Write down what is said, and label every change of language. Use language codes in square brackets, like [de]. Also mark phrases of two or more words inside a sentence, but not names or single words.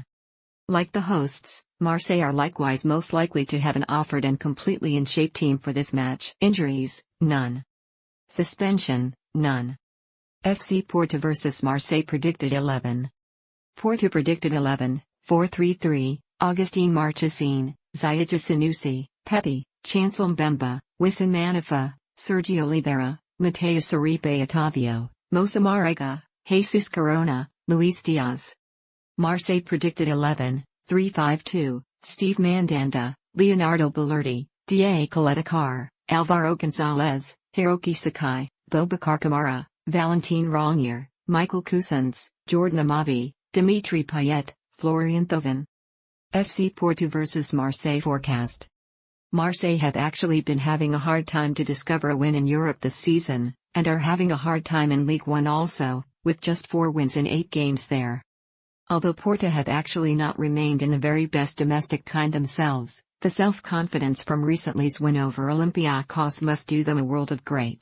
[en] Like the hosts, Marseille are likewise most likely to have an offered and completely in shape team for this match. Injuries, none. Suspension, none. FC Porto vs Marseille predicted 11. Porto predicted 11, 4-3-3, Augustine Marchesine, Ziyech Sanusi, Pepe, Chancel Mbemba, Wissam Manifa, Sergio Oliveira, Mateus Uribe Otavio, Moussa Marega, Jesus Corona, Luis Diaz. Marseille predicted 11, 3-5-2, Steve Mandanda, Leonardo Balerdi, Da Coletta, Alvaro Gonzalez, Hiroki Sakai, Boubacar Kamara, Valentin Rongier, Michael Cousins, Jordan Amavi, Dimitri Payet, Florian Thauvin. FC Porto vs Marseille forecast. Marseille have actually been having a hard time to discover a win in Europe this season, and are having a hard time in Ligue 1 also, with just 4 wins in 8 games there. Although Porto have actually not remained in the very best domestic kind themselves, the self-confidence from recently's win over Olympiacos must do them a world of great.